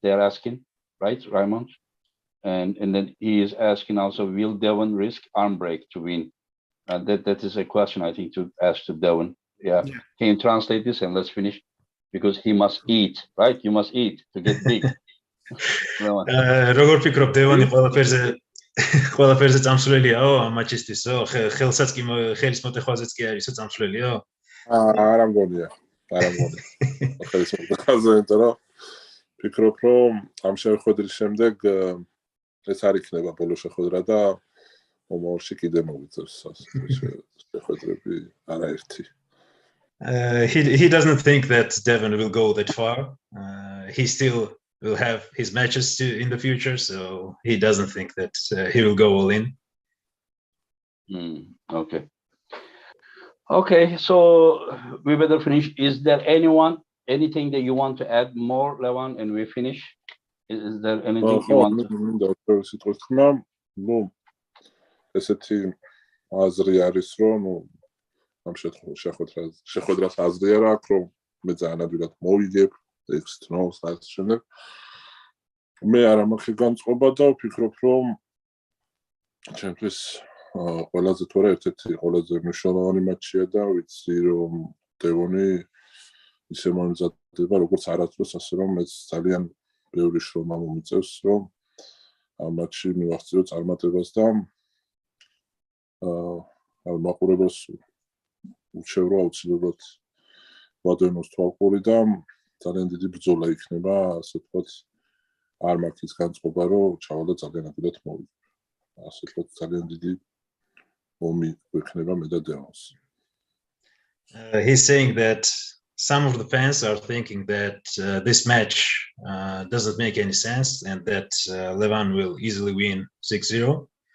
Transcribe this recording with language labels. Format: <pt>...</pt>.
<en>They're asking, right, Raymond? And then he is asking also, will Devon risk arm break to win? That is a question I think to ask to Devon. Yeah. Can you translate this and let's finish? Because he must eat, right? You must eat to get big.</en> <ka>როგორ ფიქრობ დევანი ყველაფერზე წამსვლელიაო ამ მაჩისთვისო? ხელსაც კი ხელის მოტეხვაზეც კი არისო წამსვლელიო? არა მგონია. ხელის მოტეხვაზე, იმიტომ რომ ფიქრობ, რომ ამ შეხვედრის შემდეგ ეს არ იქნება ბოლო შეხვედრა და მომავალში კიდე მოვიწევს შეხვედრები არაერთი.</ka> <en>He doesn't think that Devon will go that far. He still will have his matches in the future, so he doesn't think that he will go all in. Okay, so we better finish. Is there anything that you want to add more, Levan, and we finish? Is there anything you want to? No.</en> <ka>ესეთი აზრი არის, რომ ამ შეხვედრას აზრი არ აქვს, რომ მე ძალიან ადვილად მოვიგებ ეს თნოს და ამ შემდეგ. მე არა მაქვს განწყობა და ვფიქრობ, რომ ჩემთვის ყველაზე თორე ერთ-ერთი ყველაზე მნიშვნელოვანი მატჩია და ვიცი, რომ დევონი ისე მომზადება, როგორც არასდროს, ასე რომ მეც ძალიან ბევრი შრომა მომიწევს, რომ ამ მატჩში მივახციო წარმატებას და მაყურებელს ურჩევ, რომ აუცილებლად ვადევნოს თვალყური და ძალიან დიდი ბრძოლა იქნება, ასე ვთქვათ, არ მაქვს ის განწყობა, რომ ჩავალ და ძალიან ადვილად მოვიგებ. ასე ვთქვათ, ძალიან დიდი ომი გვექნება მე და დევონს.</ka> <en>He's saying that some of the fans are thinking that this match doesn't make any sense and that Levan will easily win 6-0.</en>